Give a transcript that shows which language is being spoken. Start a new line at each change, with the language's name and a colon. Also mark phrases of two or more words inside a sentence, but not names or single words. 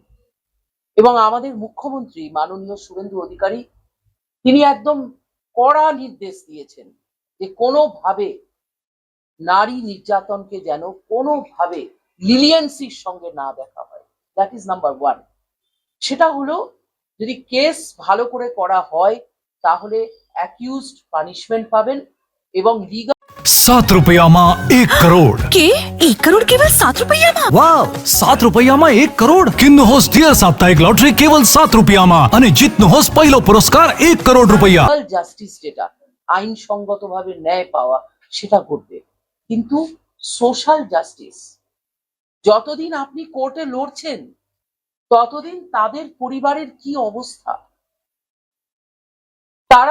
Bangla: এবং আমাদের মুখ্যমন্ত্রী মাননীয় শুভেন্দু অধিকারী তিনি একদম কড়া নির্দেশ দিয়েছেন যে কোনোভাবে নারী নির্যাতনকে যেন কোনোভাবে লিলিয়েন্সির সঙ্গে না দেখা হয়।
English: that is number 1.
Bangla: সেটা হলো যদি কেস ভালো করে করা হয় তাহলে
English: accused punishment
Bangla: পাবেন এবং লিগাল।
Gujarati: ₹7 માં 1 કરોડ. કે 1 કરોડ કેવલ 7 રૂપિયામાં? વાવ, ₹7 માં 1 કરોડ. કિન્નુ હોસ ડિયર સાપ્તાહિક લોટરી કેવલ ₹7 માં અને જીતનો હોસ પહેલો પુરસ્કાર ₹1 કરોડ.
Bangla: জাস্টিস যেটা আইনসঙ্গতভাবে ন্যায় পাওয়া, সেটা ঘটবে। কিন্তু
English: social justice,
Bangla: যতদিন আপনি কোর্টে লড়ছেন ততদিন তাদের পরিবারের কি অবস্থা, তারা